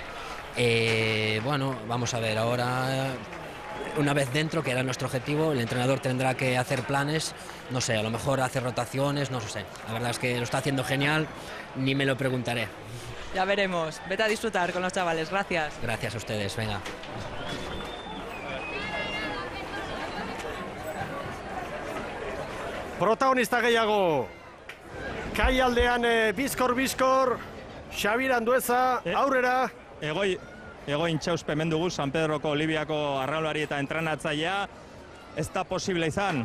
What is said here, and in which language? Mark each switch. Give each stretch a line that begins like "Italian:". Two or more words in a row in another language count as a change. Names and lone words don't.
Spanish: Bueno, vamos a ver, ahora una vez dentro, que era nuestro objetivo, el entrenador tendrá que hacer planes, no sé, a lo mejor hacer rotaciones, no sé. La verdad es que lo está haciendo genial, ni me lo preguntaré. Ya veremos, vete a disfrutar con los chavales, gracias. Gracias a ustedes, venga.
Basque: Protagonista gehiago, Kai aldean bizkor, Xabi Irandueza, aurrera. Egoin Txauspe hemen dugu, San Pedroko Olibiako arraunlari eta entrenatzailea, ez da posible izan?